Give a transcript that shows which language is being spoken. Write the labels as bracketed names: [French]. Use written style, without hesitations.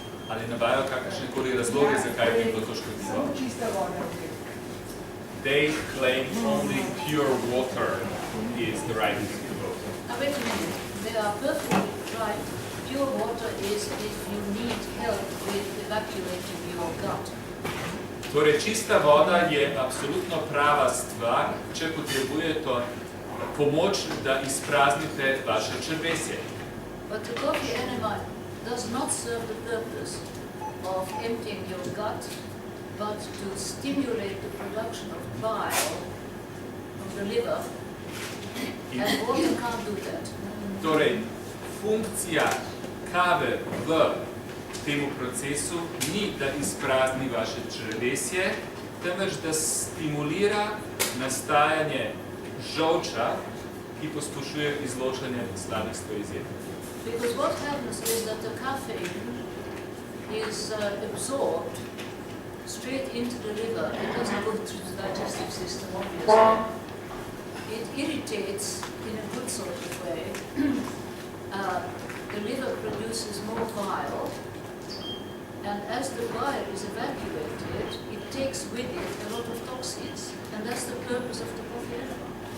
[Slovenian] Ali navajajo kakršnekoli razloge, zakaj bi bilo to škodljivo? Samo čista voda. [English] They claim only pure water is the right thing to go. Now wait a minute, they are perfectly right. Pure water is if you need help with evacuating your gut. [Slovenian] Torej, čista voda je absolutno prava stvar, če potrebujete pomoč, da izpraznite vaše črevesje. [English] But the coffee enema does not serve the purpose of emptying your gut, but to stimulate the production of bile from the liver, and water can't do that. [Slovenian] Torej, funkcija kave v temu procesu ni, da izprazni vaše črevesje, temveč da stimulira nastajanje žolča, ki poskušuje izločanje slabih stvari iz jetra. [English] Because what happens is that the caffeine is absorbed straight into the liver. It doesn't go through the digestive system, obviously. It irritates in a good sort of way. The liver produces more bile, and as the bile is evacuated, it takes with it a lot of toxins, and that's the purpose of the coffee enema.